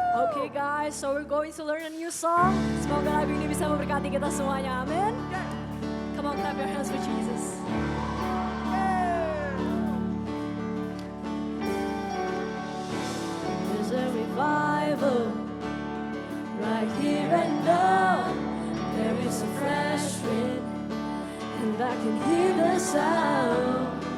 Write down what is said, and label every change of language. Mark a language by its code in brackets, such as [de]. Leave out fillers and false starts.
[en] Okay guys, so we're going to learn a new song. [id] Semoga lagu ini bisa memberkati kita semuanya, amin. [en] Come on, clap your hands for Jesus. There's a revival right here and now. There is a fresh wind, and I can hear the sound.